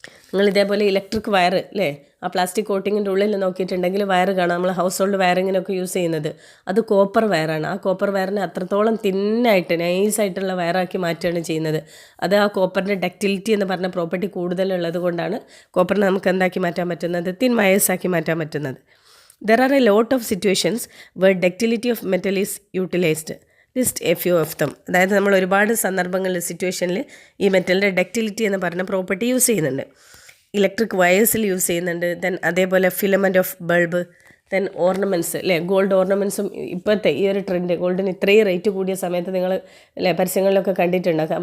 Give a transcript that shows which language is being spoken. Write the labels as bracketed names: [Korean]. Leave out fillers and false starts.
[Malayalam] നിങ്ങൾ ഇതേപോലെ electric wire അല്ലേ, ആ പ്ലാസ്റ്റിക് കോട്ടിങ്ങിൻ്റെ ഉള്ളിൽ നോക്കിയിട്ടുണ്ടെങ്കിൽ വയർ കാണാം. നമ്മൾ ഹൗസ് ഹോൾഡ് വയറിങ്ങിനൊക്കെ യൂസ് ചെയ്യുന്നത് അത് കോപ്പർ വയറാണ്. ആ കോപ്പർ വയറിനെ അത്രത്തോളം തിന്നായിട്ട് നൈസായിട്ടുള്ള വയറാക്കി മാറ്റുകയാണ് ചെയ്യുന്നത്. അത് ആ കോപ്പറിൻ്റെ ഡക്റ്റിലിറ്റി എന്ന് പറഞ്ഞ പ്രോപ്പർട്ടി കൂടുതലുള്ളത് കൊണ്ടാണ് കോപ്പറിനെ നമുക്ക് എന്താക്കി മാറ്റാൻ പറ്റുന്നത്, തിൻ വയേഴ്സാക്കി മാറ്റാൻ പറ്റുന്നത്. [English] There are a lot of situations where ductility of metal is utilized. List a few of them. [Malayalam] അതായത് നമ്മൾ ഒരുപാട് സന്ദർഭങ്ങളിൽ സിറ്റുവേഷനിൽ ഈ മെറ്റലിൻ്റെ ഡക്റ്റിലിറ്റി എന്ന് പറഞ്ഞ പ്രോപ്പർട്ടി യൂസ് ചെയ്യുന്നുണ്ട്. ഇലക്ട്രിക് വയേഴ്സിൽ യൂസ് ചെയ്യുന്നുണ്ട്. ദെൻ അതേപോലെ filament of bulb, then ornaments അല്ലേ, ഗോൾഡ് ഓർണമെൻറ്റ്സും ഇപ്പോഴത്തെ ഈ ഒരു ട്രെൻഡ് ഗോൾഡിന് ഇത്രയും റേറ്റ് കൂടിയ സമയത്ത് നിങ്ങൾ അല്ലേ പരസ്യങ്ങളിലൊക്കെ കണ്ടിട്ടുണ്ടാക്കുക.